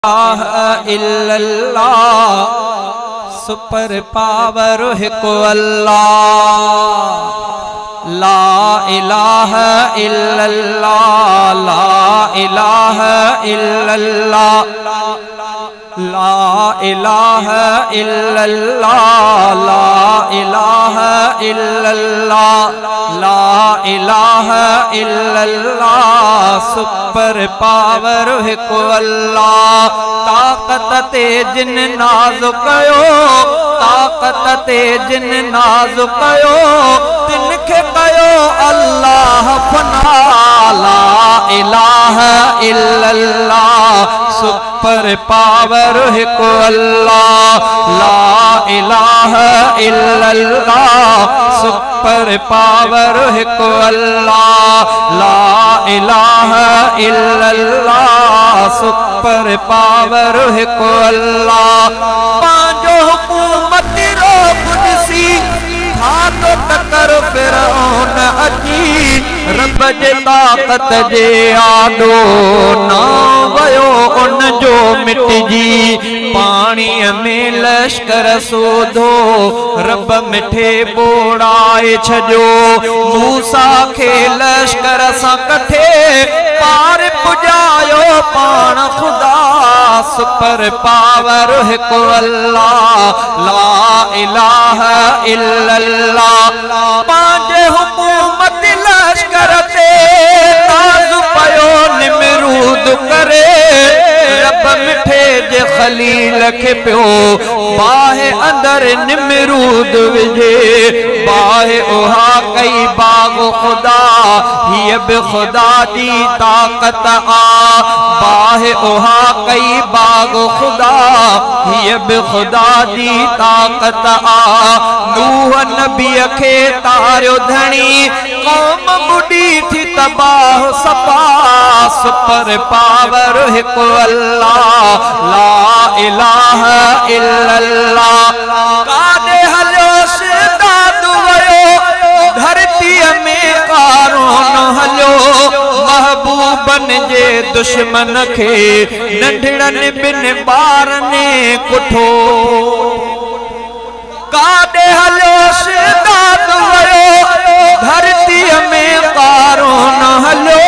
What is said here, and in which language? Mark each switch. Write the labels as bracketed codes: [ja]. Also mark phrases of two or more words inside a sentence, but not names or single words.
[sd] इल्लल्लाह [en] super power [sd] हिकु अल्लाह। [ar] لا إله إلا الله لا إله إلا الله لا إله إلا الله لا إله إلا الله لا إله إلا الله [en] super power [sd] हिकु अल्लाह। ताकत ते जिन नाज़ कयो ताकत ते जिन नाज़ कयो तिनखे कयो अल्लाह फना। [ar] لا إله إلا الله [en] super power [sd] हिकु अल्लाह। [ar] لا إله إلا الله [en] super power [sd] हिकु अल्लाह। [ar] لا إله إلا الله [en] super power [sd] हिकु अल्लाह। पांजो हुकूमत रो कुदसी हाथो टकर फिरौन अची रब जे ताकत जे आडो ना वयो उन जो मिटजी। पानी में लश्कर सोधो रब मिठे बोड़ाए छजो। मूसा खे लश्कर सा कठे पार पुजायो पान खुदा [en] super power [sd] हिकु अल्लाह। [ar] لا إله إلا الله [sd] पांजे हुकूमत लश्कर ते ताज़ पयो निमरूद करे रब मिठे जे खलील खे पियो बाहे अंदर निमरूद विझे। बाहे उहा कई बाग खुदा हीअ बि खुदा जी ताकत आ। बाहे उहा कई बाग खुदा हीअ बि खुदा जी ताकत आ। नूह नबीअ खे तारियो धणी कौम बुढ़ी थी तबाह सपा [en] super power [sd] हिकु अल्लाह। [ar] لا إله إلا الله [sd] काॾे हलियो शिदाद वयो धरतीअ में कारून हलियो। महबूबन जे दुश्मन खे नंढड़नि ॿिन ॿारनि कुठो। काॾे हलियो शिदाद वयो धरतीअ में कारून हलियो।